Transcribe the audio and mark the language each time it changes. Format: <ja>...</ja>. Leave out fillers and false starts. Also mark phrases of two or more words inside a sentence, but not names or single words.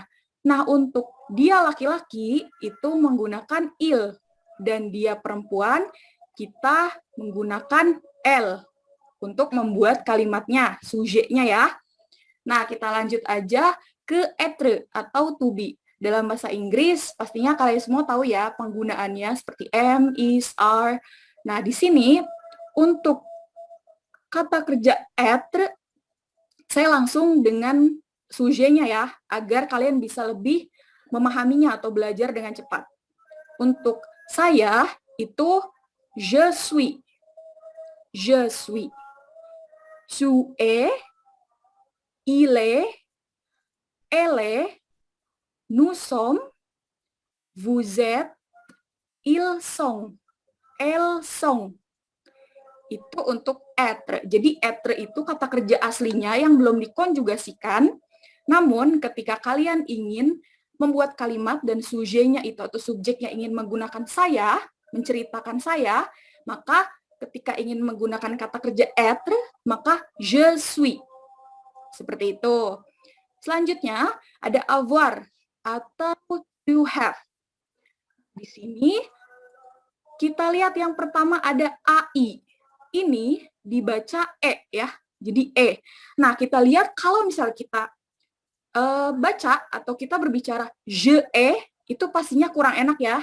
<id>Nah, untuk dia laki-laki itu menggunakan il, dan dia perempuan kita menggunakan elle untuk membuat kalimatnya, subjeknya ya. Nah, kita lanjut aja ke être atau</id> <en>to be.</en> <id>Dalam bahasa Inggris, pastinya kalian semua tahu ya penggunaannya seperti</id> <en>am, is, are.</en> <id>Nah, di sini untuk kata kerja être, saya langsung dengan subjetnya ya, agar kalian bisa lebih memahaminya atau belajar dengan cepat. Untuk saya itu</id> <fr>je suis. Je suis. Tu es, il est, elle est, nous sommes, vous êtes, ils sont, elles sont.</fr> <id>Itu untuk être. Jadi être itu kata kerja aslinya yang belum dikonjugasikan. Namun ketika kalian ingin membuat kalimat dan subjeknya itu atau subjeknya ingin menggunakan saya, menceritakan saya, maka ketika ingin menggunakan kata kerja être, maka</id> <fr>je suis.</fr> <id>Seperti itu. Selanjutnya ada avoir atau</id> <en>to have.</en> <id>Di sini kita lihat yang pertama ada AI. Ini dibaca E ya, jadi E. Nah, kita lihat kalau misalnya kita baca atau kita berbicara je itu pastinya kurang enak ya.</id>